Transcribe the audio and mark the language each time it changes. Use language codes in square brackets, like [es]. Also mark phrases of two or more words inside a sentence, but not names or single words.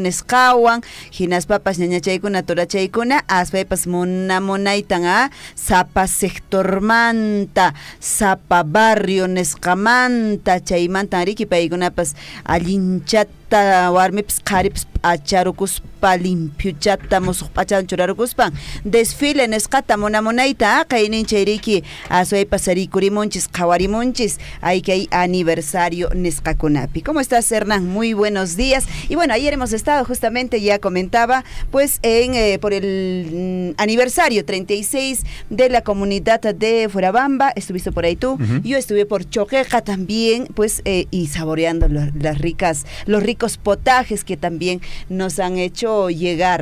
[qu] nesqawan, hinaspapas ñañachaykuna, turachaykuna, aswaypas munamunaytan sapa sector manta, sapa barrio nesqamanta, chaymantan riki paykunapas allinchata warmipas qharipas acharukuspa limpiuchata musuq p'achata churarukuspan desfile nesqata munamunayta qayninchay riki aswaypas sarikurimunchis qhawarimunchis hay aniversario nesqakunapi. [es] ¿Cómo estás, Hernán? Muy buenos días. Y bueno, ayer hemos estado justamente, ya comentaba, pues por el aniversario 36 de la comunidad de Fuerabamba. Estuviste por ahí tú. Yo estuve por Choqueqa también, pues y saboreando los ricos potajes que también nos han hecho llegar.